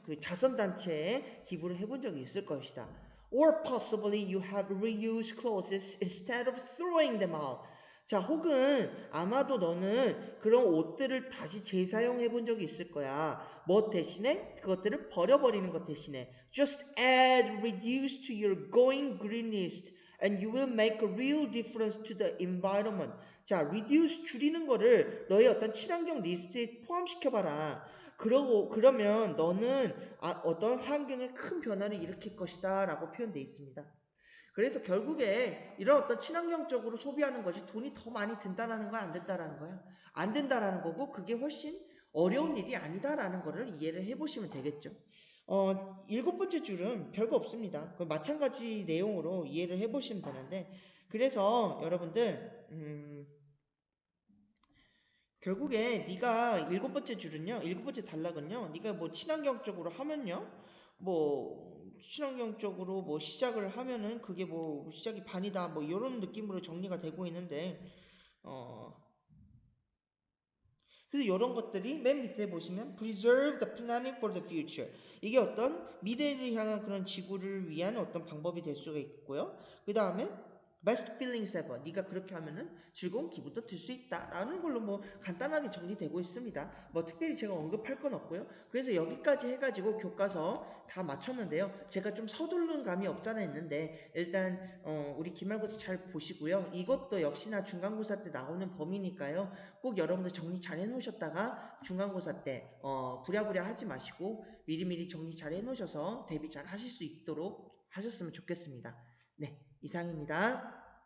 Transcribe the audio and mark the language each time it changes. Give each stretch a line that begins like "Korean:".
Korean: 그 자선단체에 기부를 해본 적이 있을 것이다.
English: Or possibly you have reused clothes instead of throwing them out.
Korean: 자, 혹은 아마도 너는 그런 옷들을 다시 재사용해 본 적이 있을 거야. 뭐 대신에? 그것들을 버려버리는 것 대신에.
English: Just add reduce to your going green list and you will make a real difference to the environment.
Korean: 자, reduce 줄이는 거를 너의 어떤 친환경 리스트에 포함시켜봐라. 그러면 너는 어떤 환경에 큰 변화를 일으킬 것이다 라고 표현되어 있습니다. 그래서 결국에 이런 어떤 친환경적으로 소비하는 것이 돈이 더 많이 든다라는 거야, 안 된다라는 거야? 안 된다라는 거고 그게 훨씬 어려운 일이 아니다라는 거를 이해를 해보시면 되겠죠. 7번째 줄은 별거 없습니다. 마찬가지 내용으로 이해를 해보시면 되는데 그래서 여러분들 결국에 네가 7번째 줄은요, 7번째 단락은요, 네가 뭐 친환경적으로 하면요, 뭐 친환경적으로 뭐 시작을 하면은 그게 뭐 시작이 반이다, 뭐 이런 느낌으로 정리가 되고 있는데, 그래서 이런 것들이 맨 밑에 보시면
English: preserve the planning for the future.
Korean: 이게 어떤 미래를 향한 그런 지구를 위한 어떤 방법이 될 수가 있고요. 그 다음에
English: best feelings ever.
Korean: 네가 그렇게 하면은 즐거운 기분도 들 수 있다. 라는 걸로 뭐 간단하게 정리되고 있습니다. 뭐 특별히 제가 언급할 건 없고요. 그래서 여기까지 해가지고 교과서 다 마쳤는데요. 제가 좀 서두르는 감이 없잖아 있는데 일단 우리 기말고사 잘 보시고요. 이것도 역시나 중간고사 때 나오는 범위니까요. 꼭 여러분들 정리 잘 해놓으셨다가 중간고사 때 부랴부랴 하지 마시고 미리미리 정리 잘 해놓으셔서 대비 잘 하실 수 있도록 하셨으면 좋겠습니다. 네, 이상입니다.